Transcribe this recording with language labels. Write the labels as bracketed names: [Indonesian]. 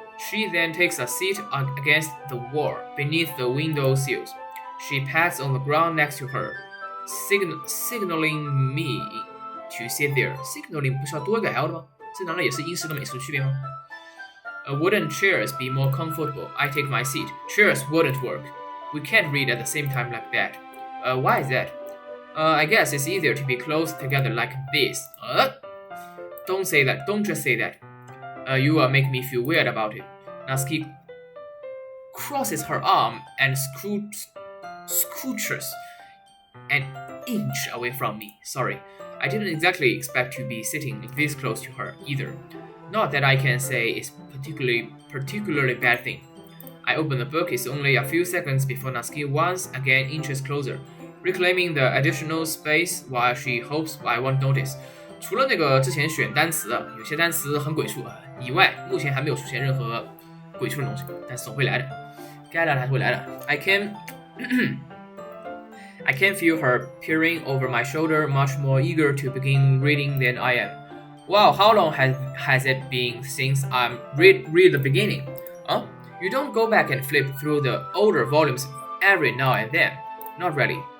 [English] She then takes a seat against the wall beneath the window sills. She pats on the ground next to her, signaling me to sit there. [Chinese] Signaling 不是要多一个 L 的吗？这难道也是英式跟美式的区别吗？ [English] Wouldn't chairs be more comfortable? I take my seat. Chairs wouldn't work. We can't read at the same time like that. Why is that? I guess it's easier to be close together like this. Don't say that. Don't just say that. You will make me feel weird about it. Natsuki crosses her arm and scooches an inch away from me. Sorry, I didn't exactly expect to be sitting this close to her either. Not that I can say it's particularly bad thing. I open the book. It's only a few seconds before Natsuki once again inches closer, reclaiming the additional space while she hopes I won't notice. [Chinese] 除了那个之前选单词的，有些单词很鬼畜以外，目前还没有出现任何鬼畜的东西，但是总会来的，该来的还是会来的。 [English] I can feel her peering over my shoulder, much more eager to begin reading than I am. Wow, how long has it been since I read the beginning? You don't go back and flip through the older volumes every now and then. Not really.